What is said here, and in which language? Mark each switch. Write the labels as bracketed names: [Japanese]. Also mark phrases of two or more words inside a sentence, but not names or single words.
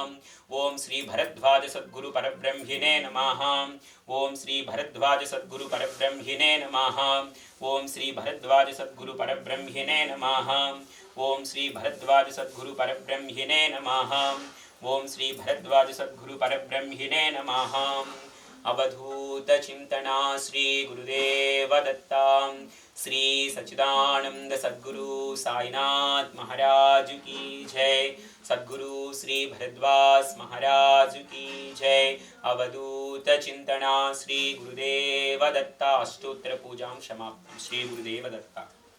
[Sanskrit] ఓం శ్రీ భరద్వాజ సద్గురు పరబ్రహ్మిణే నమః ఓం శ్రీ భరద్వాజ సద్గురు పరబ్రహ్మిణే నమః ఓం శ్రీ భరద్వాజ సద్గురు పరబ్రహ్మిణే నమః ఓం శ్రీ భరద్వాజ సద్గురు పరబ్రహ్మిణే నమః ఓం శ్రీ భరద్వాజ సద్గురు పరబ్రహ్మిణే నమః అవధూత చింతనా శ్రీ గురుదేవ దత్తా [Hindi] श्री सच्चिदानंद सद्गुरु साईनाथ महाराज की जय। सद्गुरु श्री भरद्वाज महाराज की जय। अवधूत चिंतना श्री गुरुदेव दत्ता। [Sanskrit] अष्टोत्तर पूजां समाप्तं। श्री गुरुदेव दत्ता।